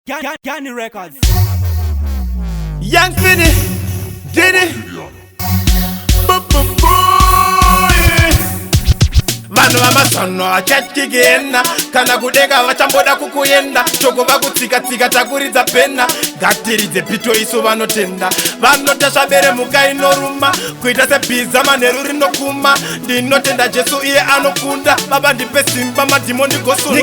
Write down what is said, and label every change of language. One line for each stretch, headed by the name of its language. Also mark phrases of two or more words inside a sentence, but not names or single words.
English: Ga-, Ga-, Gani Records. Young Spinny, Diddy. Bu-, bu-, bu-, yeah.
Shona: Vanhu vamasanwa vachakigena, kana kudeka vachamboda kukuyenda. Shoko vakutsika-tsika takuridza pena. Ngatiridze pito isu vanotenda. Vanotasva bere muka inoruma. Kuita sebhiza manheru rinokuma. Ndinotenda Jesu iye anokunda. Baba ndipe simba madhimoni gosunda.